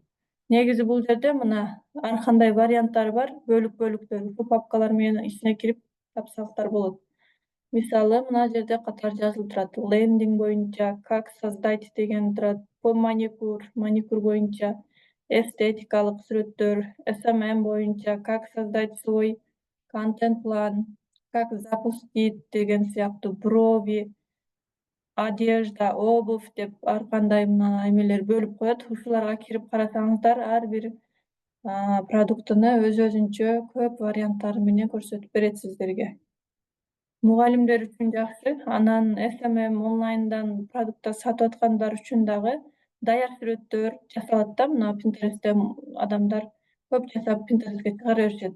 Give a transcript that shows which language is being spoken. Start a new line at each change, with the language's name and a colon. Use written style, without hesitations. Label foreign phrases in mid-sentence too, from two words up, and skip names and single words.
Kyrgyz: Негизи бул жерде мына ар кандай варианттар бар, бөлүктөр, ушул папкалар менен ичине кирип тапсаңыздар болот. Мисалы, мына жерде катар жазылып турат. Лендинг боюнча,
Russian: как создать
Kyrgyz: деген турат. По маникюр боюнча, эстетикалык сүрөттөр, SMM боюнча,
Russian: как создать свой контент-план, как запустить
Kyrgyz: деген сыяктуу,
Russian: брови, одежда, обувь
Kyrgyz: деп ар кандай мына эмелер бөлүп коет. Ушуларга кирип карасаңыздар, ар бир продуктуну өзүнчө көп варианттары менен көрсөтүп берет сиздерге. Мугалимдер үчүн жакшы, анан СММ онлайндан продукттар сатып аткандар үчүн дагы даяр сүрөттөр жасалат да, мына Pinterest'те адамдар көп жасап Pinterest'ке чыгара беришет.